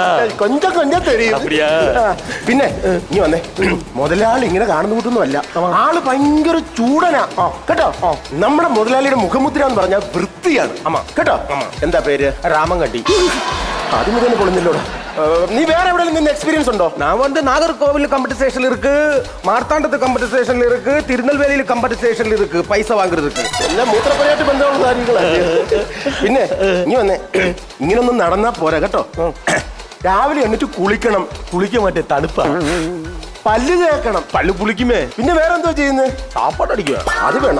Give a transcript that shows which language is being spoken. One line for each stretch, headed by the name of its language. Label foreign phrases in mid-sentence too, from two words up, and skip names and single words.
Tamil: கொஞ்சம் கொஞ்சம் தெரியும்.
Malayalam: പിന്നെ നീ വന്നേ. മുതലാളി ഇങ്ങനെ കാണുന്ന കൂട്ടൊന്നുമല്ല. ആള് ഭയങ്കര ചൂടനാ കേട്ടോ. നമ്മുടെ മുതലാളിയുടെ മുഖമുദ്ര എന്ന് പറഞ്ഞാൽ വൃത്തിയാണ്. കേട്ടോ. എന്താ പേര്? രാമൻകണ്ടി. അത് മുതൽ പൊളിഞ്ഞല്ലോടാ. നീ വേറെ എവിടെയെങ്കിലും എക്സ്പീരിയൻസ് ഉണ്ടോ?
Tamil: நான் வந்து நாகர்கோவில் கம்பெனி ஸ்டேஷன்ல இருக்கு, மார்த்தாண்டத்து கம்பெனி ஸ்டேஷன்ல இருக்கு, திருநெல்வேலியில கம்பெனி ஸ்டேஷன்ல இருக்கு പൈസ വാങ്ങുறதுக்கு.
Malayalam: എല്ലാം മൂത്രപ്പുരയായിട്ട് ബന്ധമുള്ള കാര്യങ്ങളല്ലേ. പിന്നെ നീ വന്നേ. ഇങ്ങനൊന്നും നടന്നാ പോരാ കേട്ടോ. രാവിലെ എണ്ണിട്ട് കുളിക്കണം. കുളിക്കാൻ മറ്റേ തണുപ്പാ. പല്ല് തേക്കണം. പല്ല് പുളിക്കുമേ. പിന്നെ വേറെ എന്തോ ചെയ്യുന്നത്? സാപ്പാട് അടിക്കുക. അത് വേണം.